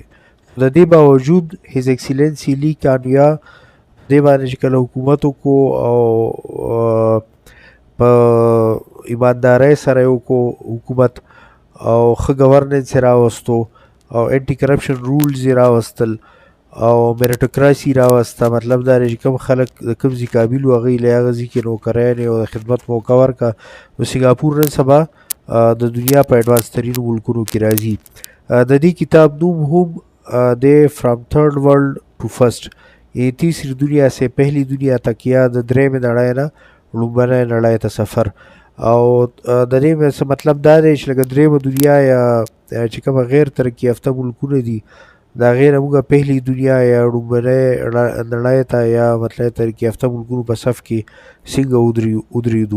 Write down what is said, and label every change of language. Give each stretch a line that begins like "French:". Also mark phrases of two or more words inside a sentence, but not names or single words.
Pashto: د دې باوجود
English: His Excellency
Pashto: لی کانیا دې باندې چې کله حکومت وکړو او په ایماندارۍ سره یې وکړو حکومت او ښه ګورننس یې راوستو او
English: anti corruption rules
Pashto: یې راوستل او میریټوکراسي راوسته. مطلب دا دی چې کوم خلک د کوم ځای قابل وو هغوی له هغه ځای کې نوکریانې او د خدمت موقع ورکړه. نو سنګاپور نن سبا د دنیا په ایډوانس ترینو ملکونو کې راځي. د دې کتاب نوم هم دی فرام تھرڈ ورلڈ ٹو فرسٹ،
Urdu: یعنی تیسری دنیا سے پہلی دنیا تک
Pashto: یا د درېیمې نړۍ نه لومړنۍ نړۍ ته سفر. او د دې مطلب دا دی چې لکه درېیمه دنیا یا چې کومه غیر ترقي یافته ملکونه دي د هغې نه موږ پهلي دنیا یا لومړنۍ نړۍ ته یا مطلب ترقي یافته ملکونو په صف کې څنګه ودرېدو.